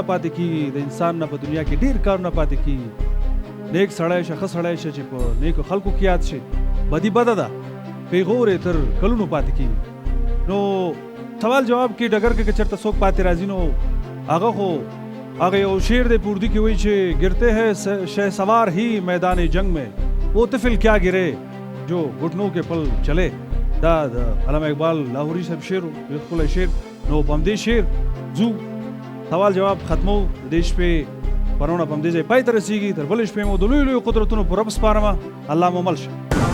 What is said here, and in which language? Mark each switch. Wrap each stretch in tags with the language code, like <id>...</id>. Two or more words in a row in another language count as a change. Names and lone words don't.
<ps>پاتې کېږي د انسان نه په دنیا کې ډېر کارونه پاتې کېږي نیک سړی شه ښه سړی شه چې په نیکو خلکو کې یاد شي بدي بده ده پیغور یې تر کلونو پاتې کېږي نو سوال جواب کې ډګر کې که چېرته څوک پاتې راځي نو هغه یو شعر دی په اردو کې وایي چې</ps> <ur>ګرتے ہیں شہسوار ہی میدان جنگ میں وہ طفل کیا گرے جو گھٹنوں کے پل چلے</ur> <ps>دا د علامه اقبال لاهوري صاحب شعر یو ښکلی شعر نو په همدې شعر ځو سوال جواب ختمو د دې شپې پرونه په همدې ځای پای ته رسېږي تر بلې شپې مو د لویو قدرتونو په رب سپارمه الله مو مل شه</ps>